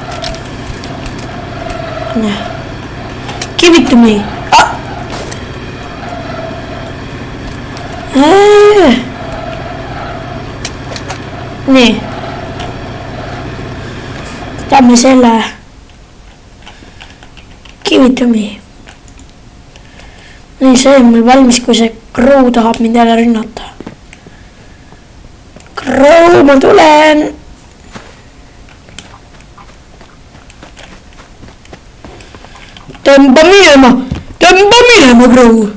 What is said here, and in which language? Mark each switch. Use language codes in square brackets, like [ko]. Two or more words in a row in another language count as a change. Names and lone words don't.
[en] Give it to me. [et] Nii. Võtame selle. [en] Give it to me. [et] Nii, see on mul valmis, kui see Crow tahab mind jälle rünnata. Crow, ma tulen. Tõmba minema, Crow.